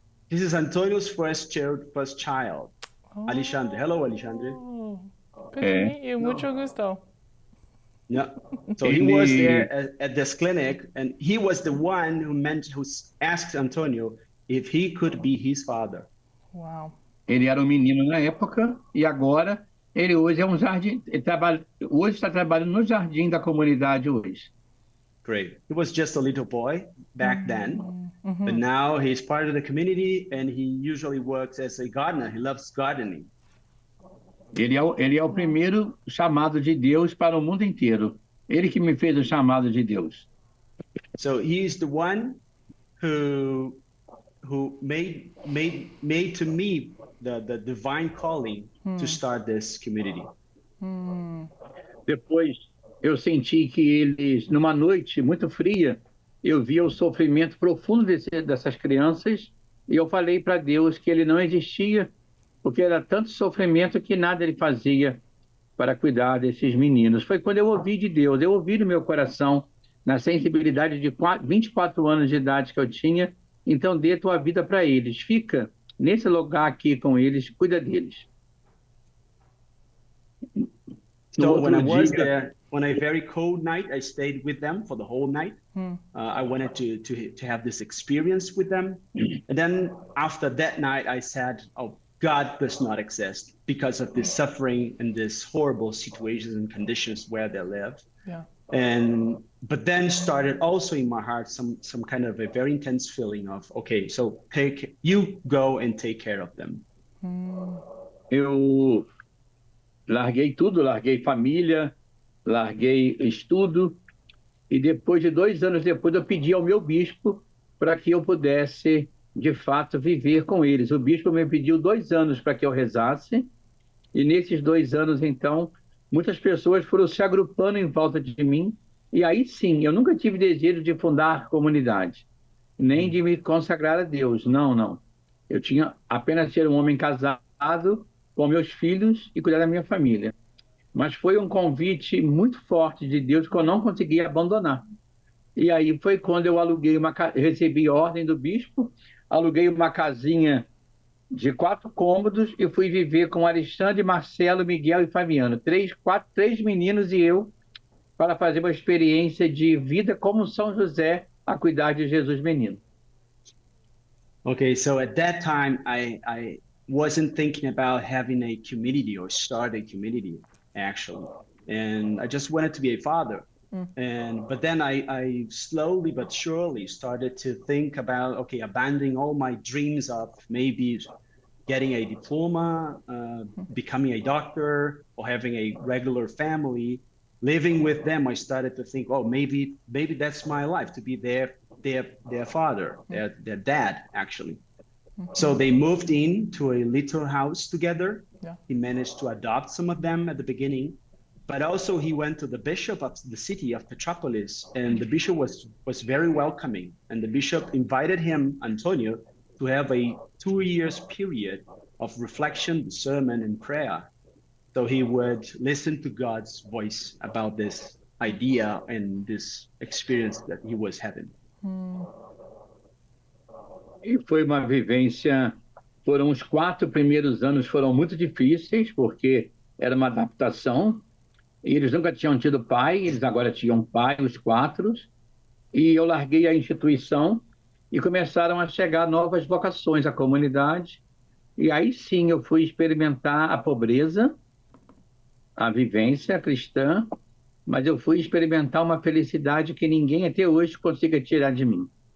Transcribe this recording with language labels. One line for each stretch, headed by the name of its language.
English: this is Antônio's first child. Alexandre. Hello, Alexandre. Oh, good to meet you.
Spanish: Mucho gusto.
English: Yeah. So he was there at this clinic, and he was the one who asked Antônio if he could be his father. Wow.
Portuguese: Ele era um menino na época e agora ele hoje é um jardim. Hoje está trabalhando no jardim da comunidade hoje.
English: Great. He was just a little boy back then, but now he's part of the community, and he usually works as a gardener. He loves gardening.
Portuguese: Ele é o primeiro chamado de Deus para o mundo inteiro. Ele que me fez o chamado de Deus.
English: So he's the one who made to me the divine calling to start this community.
Portuguese: Depois eu senti que eles, numa noite muito fria, eu via o sofrimento profundo dessas crianças e eu falei para Deus que ele não existia, porque era tanto sofrimento que nada ele fazia para cuidar desses meninos. Foi quando eu ouvi de Deus, eu ouvi no meu coração, na sensibilidade de 24 anos de idade que eu tinha, então dê tua vida para eles, fica nesse lugar aqui com eles, cuida deles.
English: So when I was there, on a very cold night, I stayed with them for the whole night. I wanted to have this experience with them. And then after that night, I said, oh, God does not exist because of this suffering and this horrible situations and conditions where they live. Yeah. But then started also in my heart some kind of a very intense feeling of, okay, so you go and take care of them.
Portuguese: Eu larguei tudo, larguei família, larguei estudo e depois de 2 anos depois eu pedi ao meu bispo para que eu pudesse de fato viver com eles. O bispo me pediu 2 anos para que eu rezasse e nesses 2 anos então muitas pessoas foram se agrupando em volta de mim e aí sim, eu nunca tive desejo de fundar comunidade, nem de me consagrar a Deus, não. Eu tinha apenas ser um homem casado com meus filhos e cuidar da minha família. Mas foi um convite muito forte de Deus que eu não consegui abandonar. E aí foi quando eu recebi ordem do bispo, aluguei uma casinha de 4 cômodos e fui viver com Alexandre, Marcelo, Miguel e Fabiano. 3 meninos e eu, para fazer uma experiência de vida como São José a cuidar de Jesus menino.
English: Okay, so at that time, I wasn't thinking about having a community or start a community, actually. And I just wanted to be a father. But then I slowly but surely started to think about, okay, abandoning all my dreams of maybe getting a diploma, becoming a doctor, or having a regular family. living with them, I started to think, oh, maybe that's my life, to be their father, their dad, actually. So they moved in to a little house together. Yeah. He managed to adopt some of them at the beginning, but also he went to the bishop of the city of Petrópolis, and the bishop was very welcoming. And the bishop invited him, Antônio, to have a 2 years period of reflection, discernment, and prayer. So he would listen to God's voice about this idea and this experience that he was having.
Portuguese: E foi uma vivência, foram os 4 primeiros anos foram muito difíceis, porque era uma adaptação, e eles nunca tinham tido pai, eles agora tinham pai, os 4, e eu larguei a instituição e começaram a chegar novas vocações à comunidade, e aí sim eu fui experimentar a pobreza, a vivência cristã, mas eu fui experimentar uma felicidade que ninguém até hoje consiga tirar de mim.